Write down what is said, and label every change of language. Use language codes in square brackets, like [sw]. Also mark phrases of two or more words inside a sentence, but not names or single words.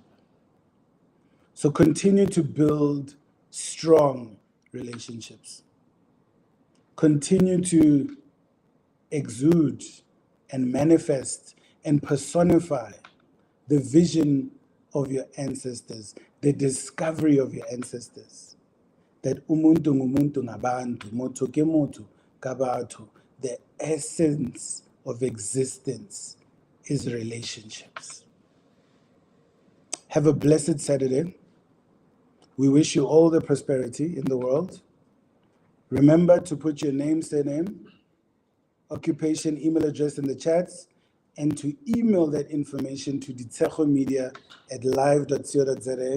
[en] So continue to build strong relationships. Continue to exude and manifest and personify the vision of your ancestors, the discovery of your ancestors. That [zu] umuntu ngumuntu ngabantu, [st] motho ke motho ka batho. [en] The essence of existence is relationships. Have a blessed Saturday. We wish you all the prosperity in the world. Remember to put your name, surname, occupation, email address in the chats, and to email that information to ditsegomedia@live.co.za.